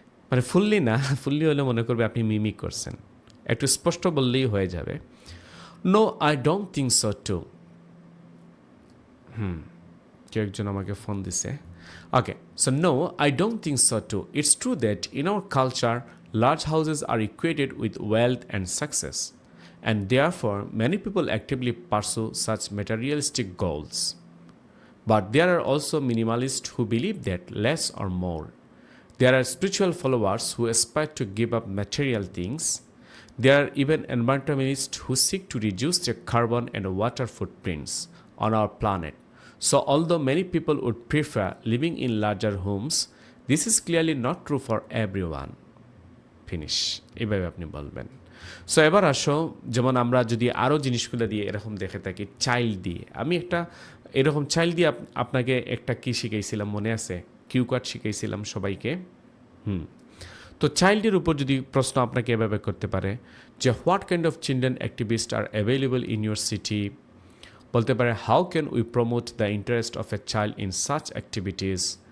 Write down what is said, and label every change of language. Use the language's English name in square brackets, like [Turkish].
[Bangla] মানে ফুললি না, ফুললি হলে মনে করবে আপনি মিমিক করছেন, একটু স্পষ্ট বললেই হয়ে যাবে। [English] No I don't think so too. [Bangla] কেউ একজন আমাকে ফোন দিছে। [English] Okay, so no I don't think so too. It's true that in our culture large houses are equated with wealth and success, and therefore many people actively pursue such materialistic goals. But there are also minimalists who believe that less or more. There are spiritual followers who aspire to give up material things. There are even environmentalists who seek to reduce their carbon and water footprints on our planet. So although many people would prefer living in larger homes, this is clearly not true for everyone. [Bangla] Finish, এইভাবে আপনি বলবেন। So এবার আসো, যেমন আমরা যদি আরও জিনিসগুলো দিয়ে এরকম দেখে থাকি, চাইল্ড দিয়ে, আমি একটা এরকম চাইল্ড দিয়ে আপনাকে একটা কি শিখাইছিলাম মনে আছে? কিউ কার্ড শিখাইছিলাম সবাইকে। তো চাইল্ডের উপর যদি প্রশ্ন আপনাকে এভাবে করতে পারে যে [English] what kind of children activist are available in your city, [Bangla] বলতে পারে [English] How can we promote the interest of a child in such activities.